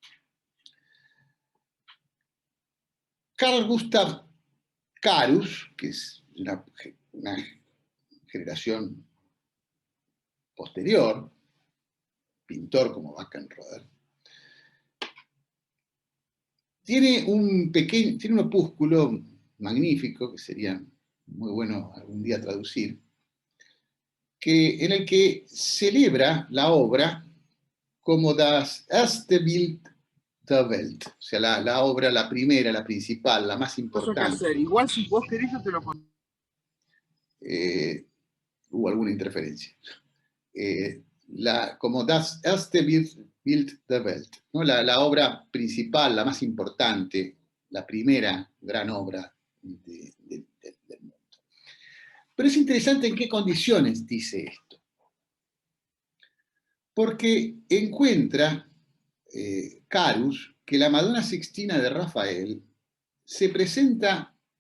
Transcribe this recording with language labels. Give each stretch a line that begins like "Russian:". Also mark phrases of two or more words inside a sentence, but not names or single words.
Spanish: Carl Gustav Carus, que es una generación posterior, pintor como Wackenroder, tiene un opúsculo magnífico, que sería muy bueno algún día traducir, en el que celebra la obra como
German: das erste Bild der Welt,
Spanish: o sea, la obra, la primera, la principal, la más importante. Igual si vos querés yo te lo pongo. Hubo alguna interferencia.
German: Como das erste Bild der Welt,
Spanish: ¿no? La obra principal, la más importante, la primera gran obra del mundo. Pero es interesante en qué condiciones dice esto. Porque encuentra Carus que la Madonna Sixtina de Rafael se presenta